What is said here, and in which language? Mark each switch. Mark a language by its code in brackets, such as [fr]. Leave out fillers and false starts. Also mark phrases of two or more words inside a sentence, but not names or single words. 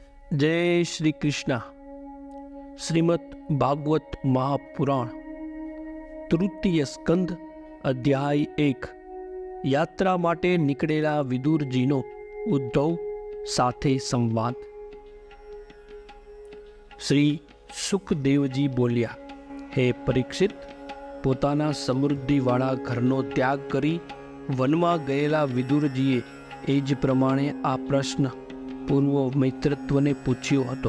[hi] जय श्री कृष्ण। श्रीमद् भागवत महापुराण तृतीय स्कंद अध्याय 1। [gu] યાત્રા માટે નીકળેલા વિદુરજીનો ઉદ્ધવ સાથે સંવાદ। શ્રી સુખદેવજી બોલ્યા, હે પરીક્ષિત, પોતાના સમૃદ્ધિવાળા ઘરનો ત્યાગ કરી વનમાં ગયેલા વિદુરજીએ એ જ પ્રમાણે આ પ્રશ્ન પૂર્વ મૈત્રત્વને પૂછ્યો હતો।